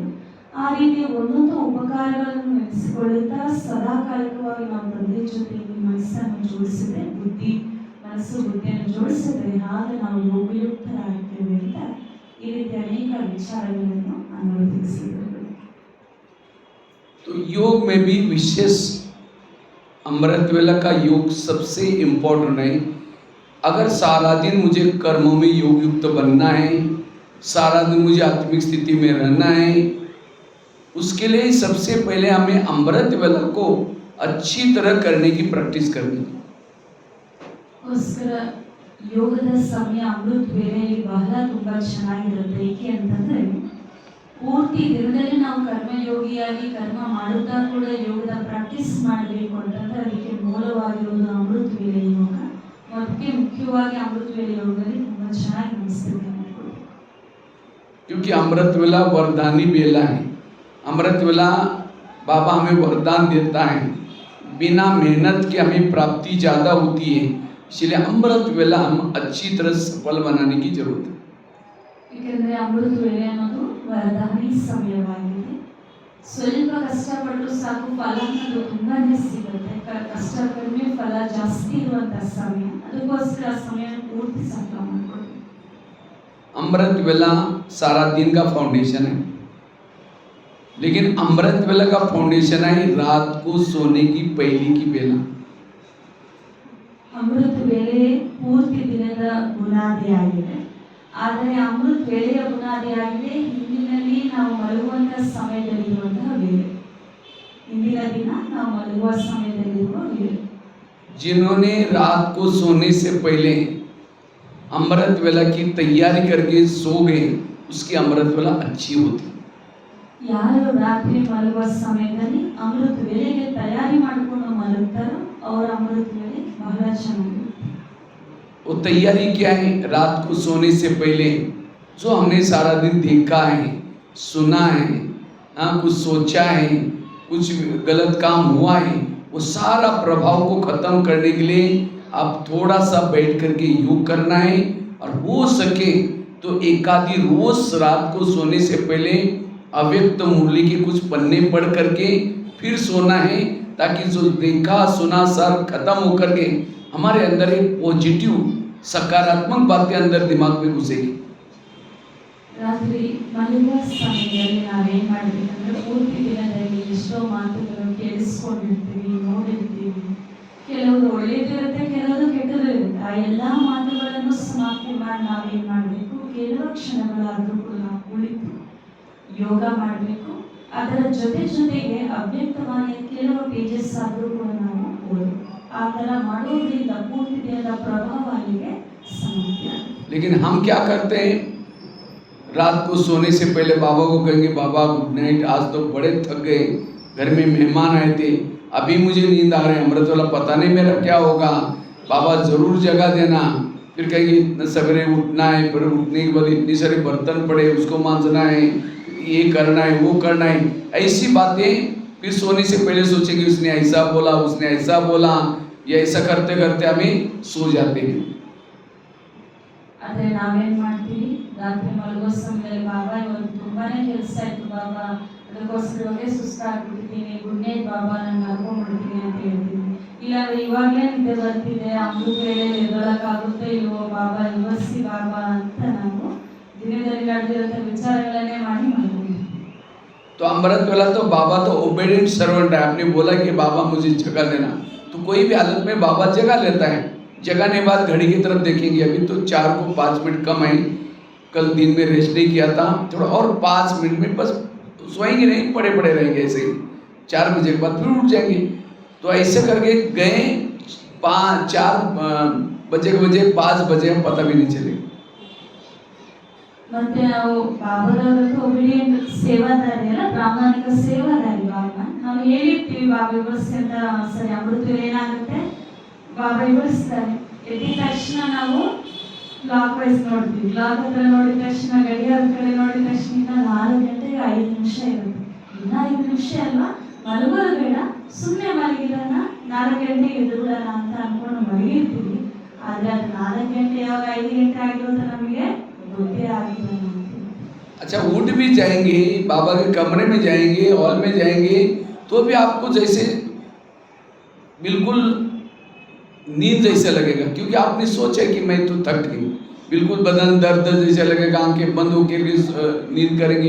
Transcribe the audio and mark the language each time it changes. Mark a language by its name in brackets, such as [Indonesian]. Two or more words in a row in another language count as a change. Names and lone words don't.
[Kannada] ಆ ರೀತಿ ಒಂದೊಂದು ಉಪಕಾರಗಳನ್ನು ನೆನೆಸಿಕೊಳ್ಳುತ್ತಾ ಸದಾಕಾಲಿಕವಾಗಿ ನಾವು ತಂದೆ ಜೊತೆಗೆ ಮನಸ್ಸನ್ನು ಜೋಡಿಸಿದ್ರೆ, ಮನಸ್ಸು ಬುದ್ಧಿಯನ್ನು ಜೋಡಿಸಿದ್ರೆ ಆಗ ನಾವು ಯೋಗಯುಕ್ತರಾಗ್ತೇವೆ ಅಂತ ಈ ರೀತಿ ಅನೇಕ ವಿಚಾರಗಳನ್ನು ಅನುಭವಿಸಿದರು. [Hindi] तो योग में भी विशेष अमृत वेला का योग सबसे इम्पोर्टेंट है। अगर सारा दिन मुझे कर्मों में योग युक्त बनना है, सारा दिन मुझे आत्मिक स्थिति में रहना है, उसके लिए सबसे पहले हमें अमृत वेला को अच्छी तरह करने की प्रैक्टिस करनी है। [Kannada] ಅದಕ್ಕೋಸ್ಕರ ಯೋಗದ ಸಮಯ ಅಮೃತ ವೇಳೆಯಲ್ಲಿ ಬಹಳ ತುಂಬ ಚೆನ್ನಾಗಿರುತ್ತೆ. ಏಕೆ ಅಂತಂದರೆ ಪೂರ್ತಿ ದಿನದಲ್ಲಿ ನಾವು ಕರ್ಮಯೋಗಿಯಾಗಿ ಕರ್ಮ ಮಾಡುತ್ತಾ ಕೂಡ ಯೋಗದ ಪ್ರಾಕ್ಟೀಸ್ ಮಾಡಬೇಕು ಅಂತಂದರೆ ಅದಕ್ಕೆ ಮೂಲವಾಗಿರುವುದು ಅಮೃತ ವೇಳೆ ಯೋಗ. ಅದಕ್ಕೆ ಮುಖ್ಯವಾಗಿ ಅಮೃತ ವೇಳೆ ಯೋಗದಲ್ಲಿ ತುಂಬ ಚೆನ್ನಾಗಿ ಅನಿಸ್ತದೆ. [Hindi] क्योंकि अमृत वेला वरदानी बेला है। अमृत वेला बाबा हमें वरदान देता है, बिना मेहनत के हमें प्राप्ति ज़्यादा होती है, इसलिए अमृत वेला हम अच्छी तरह सफल बनाने की जरूरत है। [Kannada] ಏಕೆಂದರೆ ಅಮೃತ ವೇಳೆ ಅನ್ನೋದು ವರದಾನಿ ಸಮಯವಾಗಿದೆ. ಸ್ವಲ್ಪ ಕಷ್ಟಪಟ್ಟರು ಸಾಕು, ಫಲ ಅನ್ನೋದು ತುಂಬಾನೇ ಸಿಗುತ್ತೆ. ಕಷ್ಟ ಕಡಿಮೆ, ಫಲ ಜಾಸ್ತಿ ಇರುವಂಥ ಸಮಯ. ಅದಕ್ಕೋಸ್ಕರ ಸಮಯ ಪೂರ್ತಿ ಸಫಲ ಮಾಡ್ಕೊಳ್ಳಿ. [Hindi] अमृत वेला सारा दिन का फाउंडेशन है, लेकिन अमृत वेला का फाउंडेशन है रात को सोने की पहली की बेला। [Kannada] ಅಮೃತ ವೇಳೆ ಪೂರ್ತಿ ದಿನದ ಬುನಾದಿ ಆಗಿದೆ. ಆದರೆ ಅಮೃತ ವೇಳೆಯ ಬುನಾದಿ ಆಗಿದೆ ಹಿಂದಿನಲ್ಲಿ ನಾವು ಮಲಗುವಂಥ ಸಮಯದಲ್ಲಿರುವಂತಹ ವೇಳೆ. ಹಿಂದಿನ ದಿನ ನಾವು ಮಲಗುವ ಸಮಯದಲ್ಲಿರುವ ವೇಳೆ. [Hindi] जिन्होंने रात को सोने से पहले अमृत वेला की तैयारी करके सो गए, उसकी अमृत वेला अच्छी होती। [Kannada] ಯಾರು ರಾತ್ರಿ ಮಲಗುವ ಸಮಯದಲ್ಲಿ ಅಮೃತ ವೇಳೆಗೆ ತಯಾರಿ ಮಾಡಿಕೊಂಡು ಮಲಗ್ತಾರೋ ಅವರ ಅಮೃತ ವೇಳೆ ಬಹಳ ಚೆನ್ನಾಗಿರುತ್ತೆ. [Hindi] वो तैयारी क्या है? रात को सोने से पहले जो हमने सारा दिन देखा है, सुना है, कुछ सोचा है, कुछ गलत काम हुआ है, वो सारा प्रभाव को खत्म करने के लिए आप थोड़ा सा बैठ करके योग करना है। और हो सके तो एकाधी रोज रात को सोने से पहले अव्यक्त मुरली के कुछ पन्ने पढ़ करके फिर सोना है, ताकि जो देखा सुना सार खत्म होकर के हमारे अंदर एक पॉजिटिव सकारात्मक बातें अंदर दिमाग में घुसेगी। [Kannada] ರಾತ್ರಿ ಮಲಗುವ ಸಮಯದಲ್ಲಿ ನಾವೇನು ಮಾಡಬೇಕಂದ್ರೆ ಪೂರ್ತಿ ದಿನದಲ್ಲಿ ಎಷ್ಟೋ ಮಾತುಗಳನ್ನು ಕೇಳಿಸ್ಕೊಂಡಿರ್ತೀವಿ, ನೋಡಿರ್ತೀವಿ. ಕೆಲವರು ಒಳ್ಳೆಯದಿರುತ್ತೆ, ಕೆಲವರು ಕೆಟ್ಟದಿರುತ್ತೆ. ಆ ಎಲ್ಲ ಮಾತುಗಳನ್ನು ಸಮಾಪ್ತಿ ಮಾಡಿ ನಾವೇನು ಮಾಡಬೇಕು, ಕೆಲವು ಕ್ಷಣಗಳಾದರೂ ಕೂಡ ನಾವು ಕುಳಿತು ಯೋಗ ಮಾಡಬೇಕು. ಅದರ ಜೊತೆಗೆ ಅವ್ಯಕ್ತವಾಗಿ ಕೆಲವು ಪೇಜಸ್ ಆದರೂ ಕೂಡ ನಾವು ಓದಬೇಕು. ಆ ಥರ ಮಾಡೋದ್ರಿಂದ ಪೂರ್ತಿ ದಿನದ ಪ್ರಭಾವ ಅಲ್ಲಿಗೆ ಸಮಾಪ್ತಿ ಆಗುತ್ತೆ. [Hindi] लेकिन हम क्या करते हैं, रात को सोने से पहले बाबा को कहेंगे बाबा [English] good night, [Hindi] आज तो बड़े थक गए, घर में मेहमान आए थे, अभी मुझे नींद आ रही है, अमृत वाला पता नहीं मेरा क्या होगा, बाबा ज़रूर जगा देना। फिर कहेंगे इतना सवेरे उठना है, फिर उठने के बाद इतनी सारे बर्तन पड़े उसको मांजना है, ये करना है वो करना है, ऐसी बातें फिर सोने से पहले सोचेंगे उसने ऐसा बोला, उसने ऐसा बोला, ये ऐसा करते करते हमें सो जाते हैं। [Kannada] ಆದರೆ ನಾವೇನು ಮಾಡ್ತೀವಿ, ರಾತ್ರಿ ಮಲಗೋ ಸಮಯದಲ್ಲಿ ಬಾಬಾ ಇವತ್ತು ತುಂಬಾನೇ ಕೆಲಸ ಆಯಿತು ಬಾಬಾ, ಅದಕ್ಕೋಸ್ಕರವೇ ಸುಸ್ತಾಗ್ಬಿಟ್ಟಿದ್ದೀನಿ, [English] good night [Kannada] ಬಾಬಾ ನಾನು ಮಲ್ಕೊಂಡ್ಬಿಡ್ತೀನಿ ಅಂತ ಹೇಳ್ತೀನಿ. ಇಲ್ಲಾಂದ್ರೆ ಇವಾಗಲೇ ನಿದ್ದೆ ಬರ್ತಿದೆ, ಅಮೃತ ವೇಳೆಯಲ್ಲಿ ಎದ್ದೊಳಕ್ಕಾಗುತ್ತೋ ಇಲ್ವೋ ಬಾಬಾ, ಇವರ್ಸಿ ಬಾಬಾ ಅಂತ ನಾವು ದಿನದಲ್ಲಿ ನಡೆದಿರೋಂಥ ವಿಚಾರಗಳನ್ನೇ ಮಾಡಿ ಮಲ್ಕೊಂಡ್ವಿ. [Hindi] तो अमृत वेला तो बाबा तो [English] obedient servant [Hindi] है। आपने बोला कि बाबा मुझे जगा देना, तो कोई भी हालत में बाबा जगा लेता है। जगाने बाद घड़ी की तरफ देखेंगे, अभी तो 4 को 5 मिनट कम है, कल दिन में रेस्ट नहीं किया था, थोड़ा और 5 मिनट में बस सोएंगे नहीं, पड़े पड़े रहेंगे ऐसे ही। 4 बजे के बाद फिर उठ जाएंगे। तो ऐसे करके गए 4 बजे के बजे 5 बजे हम पता भी नहीं चले। [Kannada] ಮತ್ತೆ ನಾವು ಬಾಬಾದವರದ್ದು ಒಬಿಡಿಯಂಟ್ ಸೇವಾದಾರಿ ಅಲ್ಲ, ಪ್ರಾಮಾಣಿಕ ಸೇವಾದಾರಿ ಬಾಬಾ. ನಾವು ಹೇಳಿರ್ತೀವಿ ಬಾಬಾ ವಿವರಿಸಿ ಅಂತ, ಸರಿ ಅಮೃತ ಏನಾಗುತ್ತೆ ಬಾಬಾ ವಿವರಿಸ್ತಾರೆ. ಎದ್ದ ತಕ್ಷಣ ನಾವು [English] clock wise [Kannada] ನೋಡ್ತೀವಿ, ಕ್ಲಾಕ್ ಹತ್ರ ನೋಡಿದ ತಕ್ಷಣ ಗಡಿಯಾರ ಕಡೆ ನೋಡಿದ ತಕ್ಷಣ 4 ಗಂಟೆಗೆ 5 ನಿಮಿಷ ಇರುತ್ತೆ. ಇನ್ನ 5 ನಿಮಿಷ ಅಲ್ವಾ, ಮಲಗೋದು ಬೇಡ, ಸುಮ್ಮನೆ ಮಲಗಿರೋಣ, 4 ಗಂಟೆಗೆ ಎದ್ದುಬಿಡೋಣ ಅಂತ ಅನ್ಕೊಂಡು ಮಲಗಿರ್ತೀವಿ. ಆದರೆ ಅದು 4 ಗಂಟೆ ಯಾವಾಗ 5 ಗಂಟೆ ಆಗಿರೋದು ನಮಗೆ ಗೊತ್ತೇ ಆಗಿಲ್ಲ. [Hindi] अच्छा, उठ भी जाएंगे, बाबा के कमरे में जाएंगे, हॉल में जाएंगे, तो भी आपको जैसे बिल्कुल नींद जैसे लगेगा, क्योंकि आपने सोचा कि मैं तो थक गई, बिल्कुल बदन दर्द जैसे लगेगा, आंखें बंद होकर नींद करेंगे।